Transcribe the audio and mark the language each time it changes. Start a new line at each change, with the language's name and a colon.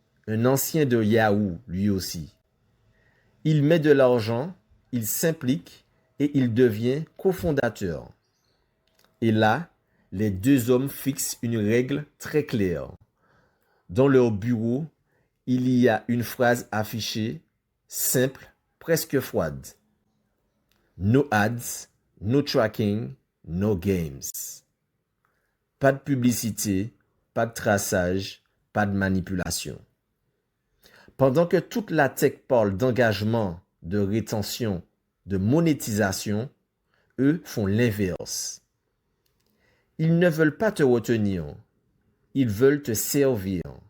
French: Un ancien de Yahoo, lui aussi. Il met de l'argent, il s'implique et il devient cofondateur. Et là, les deux hommes fixent une règle très claire. Dans leur bureau, il y a une phrase affichée, simple, presque froide.
English: No ads, no tracking, no games.
French: Pas de publicité, pas de traçage, pas de manipulation. Pendant que toute la tech parle d'engagement, de rétention, de monétisation, eux font l'inverse. Ils ne veulent pas te retenir, ils veulent te servir.